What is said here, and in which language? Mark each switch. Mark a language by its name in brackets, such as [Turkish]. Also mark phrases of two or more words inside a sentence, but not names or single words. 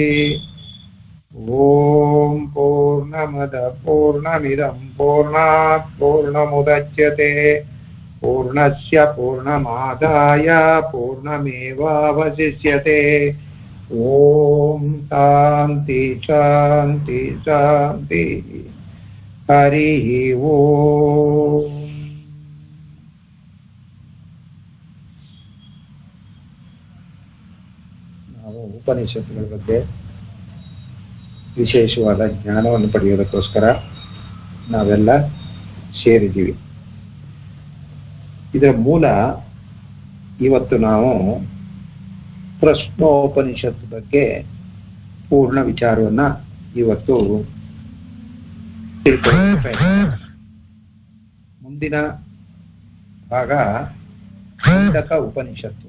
[Sanskrit] ओम पूर्णमद पूर्णमिदं पूर्णात् पूर्णमुदच्यते पूर्णस्य पूर्णमादाय पूर्णमेवावशिष्यते। ओम शांति शांति शांति। हरि ओम। [Kannada] ನಾವು ಉಪನಿಷತ್ತುಗಳ ಬಗ್ಗೆ ವಿಶೇಷವಾದ ಜ್ಞಾನವನ್ನು ಪಡೆಯೋದಕ್ಕೋಸ್ಕರ ನಾವೆಲ್ಲ ಸೇರಿದ್ದೀವಿ. ಇದರ ಮೂಲ ಇವತ್ತು ನಾವು ಪ್ರಶ್ನೋಪನಿಷತ್ತು ಬಗ್ಗೆ ಪೂರ್ಣ ವಿಚಾರವನ್ನ ಇವತ್ತು ಮುಂದಿನ ಭಾಗ ಮುಂಡಕ ಉಪನಿಷತ್ತು.